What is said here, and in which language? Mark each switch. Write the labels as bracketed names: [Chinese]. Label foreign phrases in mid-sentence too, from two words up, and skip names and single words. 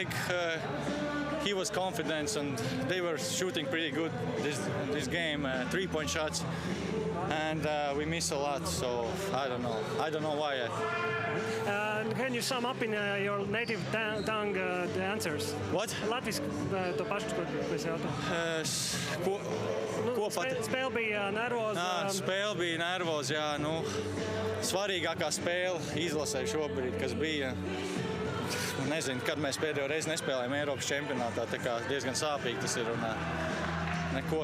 [English] He was confident, and they were shooting pretty good this game, 3-point shots, and we missed a lot. So I don't know why. Can you sum up in your native tongue the answers? What? [Latvian] Latvijas to pašu, ko es jautāju. Spēle bija nervoza. Spēle bija nervoza, jā. Nu, svarīgākā spēle izlasē šobrīd, kas bija. Nezinu, kad mēs pēdējo reizi nespēlējām Eiropas čempionātā, tā kā diezgan sāpīgi tas ir un neko.